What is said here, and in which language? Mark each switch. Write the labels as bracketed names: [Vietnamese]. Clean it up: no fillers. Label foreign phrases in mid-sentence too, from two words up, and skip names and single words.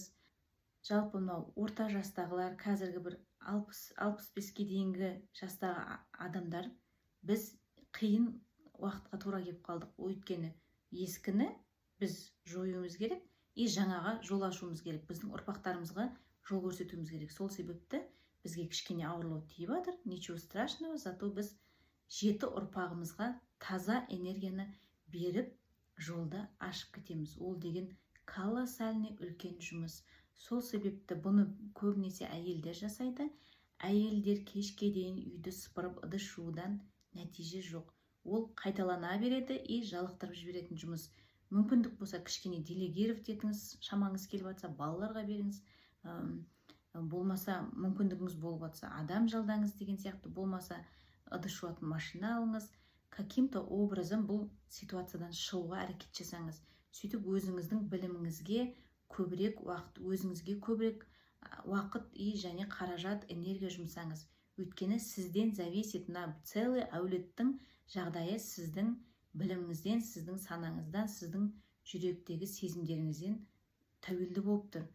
[Kazakh] Жалпы мынау орта жастағылар, қазіргі бір 60-65-ке дейінгі жастағы адамдар, біз қиын уақытқа тура келіп қалдық. Өйткені ескіні біз жоюымыз керек, жаңаға жол ашуымыз керек. Біздің ұрпақтарымызға жол көрсетуіміз керек. Сол себепті бізге кішкене ауырлау тиіп жатыр. [Russian] Ничего страшного, зато [Kazakh] біз 7 ұрпағымызға таза энергияны беріп, жолды ашып кетеміз. Ол деген колоссальный үлкен жұмыс. Сол себепті бұны көбінесе әйелдер жасайды. Әйелдер кешке дейін үйді сыпырып, ыдыс жуудан нәтиже жоқ. Ол қайталана береді, жалықтырып жіберетін жұмыс. Мүмкіндік болса, кішкене делегировать етіңіз, шамаңыз келіп жатса, балаларға беріңіз. Болмаса, мүмкіндігіңіз болып жатса, адам жалдаңыз деген сияқты. Болмаса, ыдыс жуатын машина алыңыз. [Russian] Каким-то образом [Kazakh] бұл ситуациядан шығуға әрекет жасаңыз. Сөйтіп өзіңіздің біліміңізге көбірек уақыт, өзіңізге көбірек уақыт және қаражат, энергия жұмсаңыз. Өйткені сізден [Russian] зависит, целый [Kazakh] әулеттің жағдайы сіздің біліміңізден, сіздің санаңыздан, сіздің жүректегі сезімдеріңізден тәуелді болып тұр.